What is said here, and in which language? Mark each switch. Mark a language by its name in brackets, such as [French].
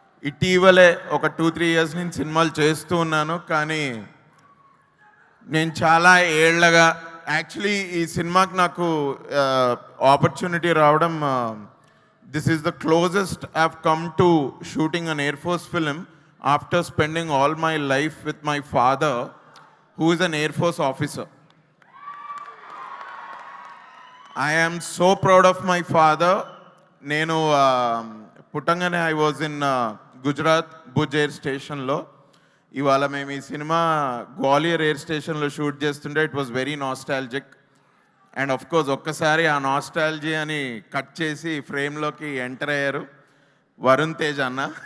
[Telugu] ఇటీవలే ఒక 2-3 ఇయర్స్ నుంచి సినిమాలు చేస్తూ ఉన్నాను, కానీ నేను చాలా ఏళ్ళగా యాక్చువల్లీ ఈ సినిమాకి నాకు ఆపర్చునిటీ రావడం, [English] This is the closest I have come to shooting an air force film after spending all my life with my father who is an air force officer. I am so proud of my father. [Telugu] నేను పుట్టంగానే [English] I was in Gujarat Bhuj air స్టేషన్లో. [Telugu] ఇవాళ మేము ఈ cinema Gwalior air స్టేషన్లో shoot చేస్తుంటే [English] It was very nostalgic. [Telugu] And of course ఒక్కసారి ఆ nostalgia అని కట్ చేసి ఫ్రేమ్లోకి ఎంటర్ అయ్యారు వరుణ్ తేజ్ అన్న.